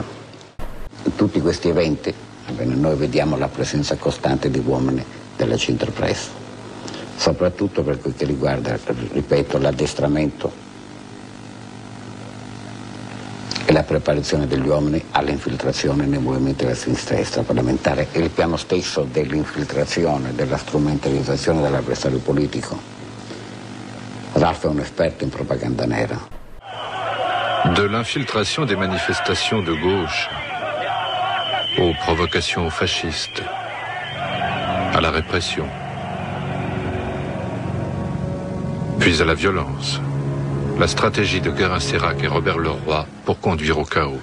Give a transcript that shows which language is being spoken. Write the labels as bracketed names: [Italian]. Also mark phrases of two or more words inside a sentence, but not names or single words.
[Italian] In tutti questi eventi noi vediamo la presenza costante di uomini della Aginterpress, soprattutto per quel che riguarda, ripeto, l'addestramento e la preparazione degli uomini all'infiltrazione nei movimenti della sinistra parlamentare e il piano stesso dell'infiltrazione, della strumentalizzazione dell'avversario politico. Ralph è un esperto in propaganda nera. [French] De l'infiltration des manifestations de gauche aux provocations fascistes, à la répression, puis à la violence. La stratégie de Guérin-Sérac et Robert Leroy pour conduire au chaos.